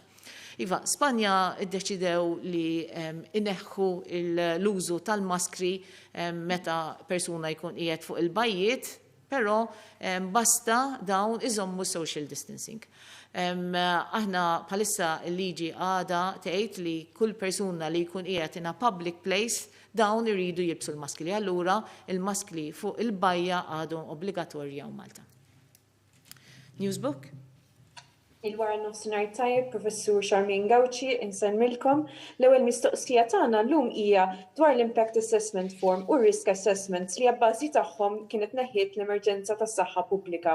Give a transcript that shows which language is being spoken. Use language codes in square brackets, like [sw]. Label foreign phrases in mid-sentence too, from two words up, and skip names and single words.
[mt] Iva, Spanja iddeċidew li ineħħu l-użu tal-maskri meta persuna jkun qiegħed fuq il-bajjiet, però basta dawn iżommu [en] social distancing. [mt] Aħna bħalissa l-liġi għada tgħid li kull persuna li jkun qiegħed [en] in a public place [mt] dawn iridu jilbsu l-maskli. Allura il-maskli fuq il-bajja għadhom obbligatorja u Malta. Newsbook? Il-wara nofsinhar tajjeb, Professur Charmin Gawci, insemmilkom l-ewwel mistoqsija tagħna llum hija dwar l- [en] Impact Assessment Form [mt] u [en] Risk Assessments [mt] li abbażi tagħhom kienet neħħiet l-emerġenza tas-saħħa pubblika.